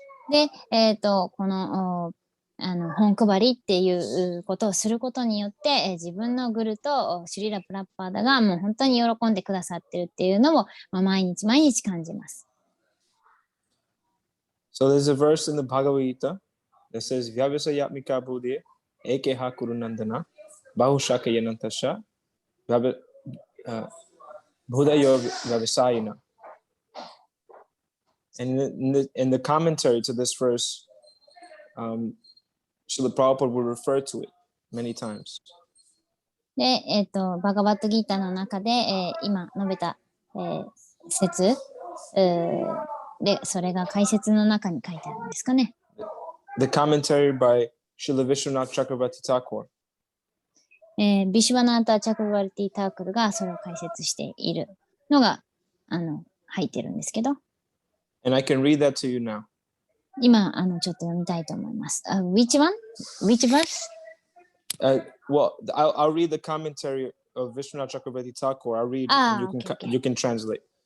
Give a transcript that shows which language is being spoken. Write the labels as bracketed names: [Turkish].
[Japanese] で、この本配りっていうことをすることによって、自分のグルとシュリラ・プラッパーダがもう本当に喜んでくださってるっていうのを、毎日毎日感じます。 [English] So there's a verse in the Bhagavad Gita that says, [Sanskrit] Vyavasayatmika buddhi ekeha kurunandana bahushaka yanantasha buddhayo vyavasayina. [English] And in the commentary to this verse, Srila Prabhupada will refer to it many times. [Japanese] で、バガバットギータの中で、今述べた、説、で、それが解説の中に書いてあるんですかね。 [English] The commentary by Srila Vishwanath Chakravarti Thakur. [Japanese] ビシュワナータ・チャクルバルティ・タークルがそれを解説しているのが入ってるんですけど。 [English] And I can read that to you now. [Japanese] 今、ちょっと読みたいと思います。 [English] Which one? Which verse? Well, I'll read the commentary of Vishwanath Chakravarti Thakur. I'll read and you can translate.